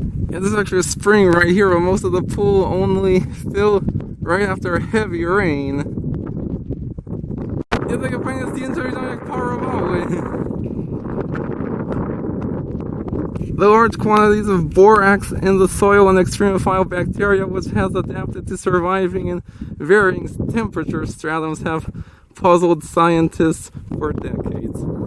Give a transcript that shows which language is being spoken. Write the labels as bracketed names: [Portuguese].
[English] Yeah, this is actually a spring right here, but most of the pool only fill right after a heavy rain. [Polish] Ja takie fajne zdjęcia widziałem, jak parowały. [English] The large quantities of borax in the soil and extremophile bacteria which has adapted to surviving in varying temperature stratums have puzzled scientists for decades.